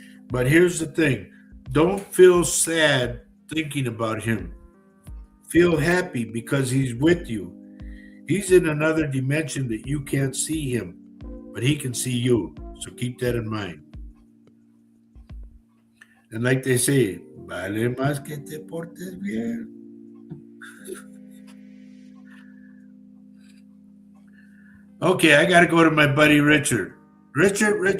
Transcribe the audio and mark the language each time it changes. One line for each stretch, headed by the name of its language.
English: But here's the thing. Don't feel sad thinking about him. Feel happy because he's with you. He's in another dimension that you can't see him, but he can see you. So keep that in mind. And like they say,
Spanish: vale más que te portes bien.
English: Okay, I got to go to my buddy Richard. Richard.